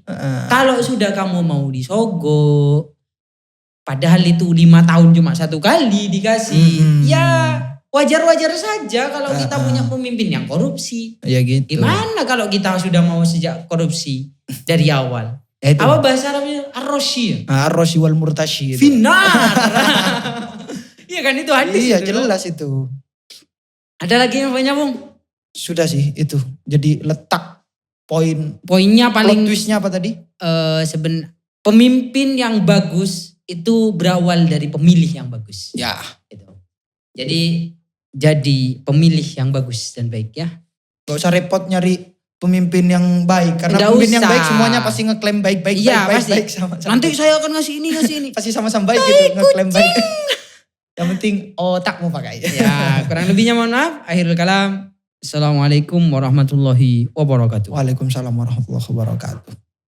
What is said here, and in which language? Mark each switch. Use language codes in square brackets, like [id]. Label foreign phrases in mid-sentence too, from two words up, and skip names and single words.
[id] Kalau sudah kamu mau disogok, padahal itu 5 tahun cuma 1 kali dikasih. Ya wajar-wajar saja kalau kita punya pemimpin yang korupsi. Ya gitu. Gimana kalau kita sudah mau sejak korupsi dari awal? Itu. Apa bahasa Arabnya? [ar] Ar-Roshi. الراشي والمرتشي. Finar. [id] Iya kan itu hadis. Iya itu, jelas itu. Ada lagi yang banyak Bung? Sudah sih itu. Jadi letak Poinnya paling plot twistnya apa tadi? Pemimpin yang bagus itu berawal dari pemilih yang bagus. Ya. Gitu. Jadi pemilih yang bagus dan baik ya. Gak usah repot nyari pemimpin yang baik. Karena Nggak pemimpin yang usah. baik semuanya pasti ngeklaim baik. Iya pasti. Baik sama-sama. Nanti saya akan ngasih ini. Pasti sama-sama baik gitu. Ngeklaim baik. Yang penting otakmu pakai. Ya kurang lebihnya mohon maaf. [ar] آخر الكلام. السلام عليكم ورحمة الله وبركاته. وعليكم السلام ورحمة الله وبركاته.